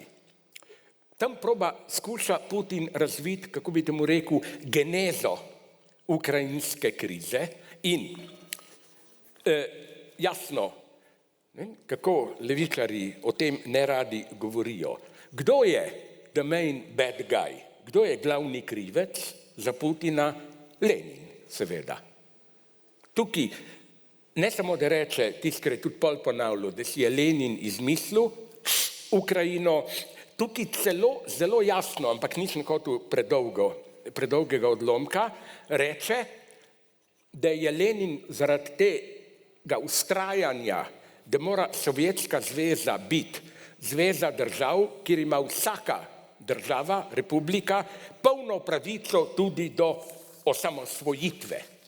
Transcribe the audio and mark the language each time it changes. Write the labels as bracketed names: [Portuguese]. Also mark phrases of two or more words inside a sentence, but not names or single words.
[Slovenian] Tam skuša Putin razviti, kako bi temu rekel, genezo ukrajinske krize in jasno, kako levičarji o tem neradi govorijo. Kdo je [English] the main bad guy? [Slovenian] Kdo je glavni krivec za Putina? Lenin, seveda. Tukaj ne samo, da reče, tiskar je tudi pol ponavljal, da si je Lenin izmislil Ukrajino, tukaj zelo jasno, ampak nisem hotel predolgega odlomka, reče, da je Lenin zaradi tega vztrajanja, da mora Sovjetska zveza biti zveza držav, kjer ima vsaka država, republika, polno pravico tudi do osamosvojitve.